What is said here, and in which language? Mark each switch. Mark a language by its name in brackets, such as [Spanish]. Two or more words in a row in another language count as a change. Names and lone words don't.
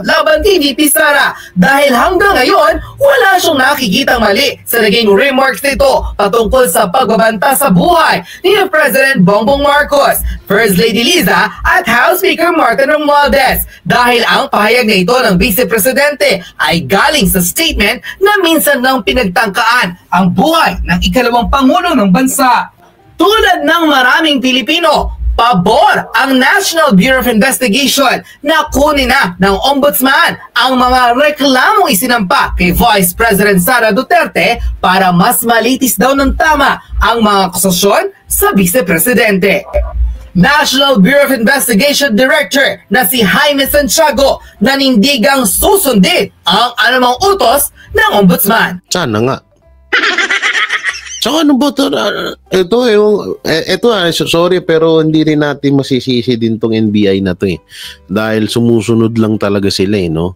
[Filipino] laban kay VP Sara dahil hanggang ngayon wala siyang nakikitang mali sa naging remarks nito patungkol sa pagbabanta sa buhay ni President Bongbong Marcos, First Lady Liza at House Speaker Martin Romualdez dahil ang pahayag na ito ng Vice Presidente ay galing sa statement na minsan nang pinagtangkaan ang buhay ng ikalawang Pangulo ng bansa. Tulad ng maraming Pilipino, pabor ang National Bureau of Investigation na kunin na ng Ombudsman ang mga reklamong isinampa kay Vice President Sara Duterte para mas malitis daw ng tama ang mga akusasyon sa Vice Presidente. National Bureau of Investigation Director na si Jaime Santiago nanindigang susundin ang anumang utos ng Ombudsman. Sana nga. So ano ba ito? Sorry pero hindi rin natin masisisi din tong NBI na to dahil sumusunod lang talaga sila no?